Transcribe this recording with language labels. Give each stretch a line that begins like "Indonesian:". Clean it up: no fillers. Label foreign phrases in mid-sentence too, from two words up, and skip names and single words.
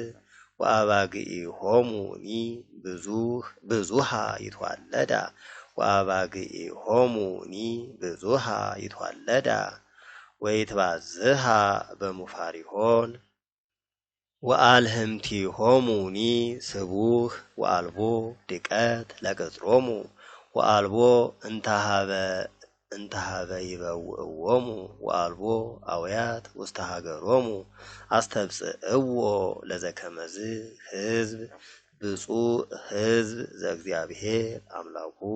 Geez: ወአባግዒሆሙኒ ብዙሃ ይትዋለዳ ወአባግዒሆሙኒ ብዙሃ ይትዋለዳ ወይትባዝሃ በሙፋሪሆን ወአልህምቲሆሙኒ ስቡህ ወአልቦ ድቀት ለቅጽሮሙ ወአልቦ እንተሃበ ይበውእዎሙ ወአልቦ አውያት ውስተ ሀገሮሙ አስተብጽእዎ ለዘከመዝ ሕዝብ ብፁዕ ሕዝብ ዘእግዚአብሔር አምላኩ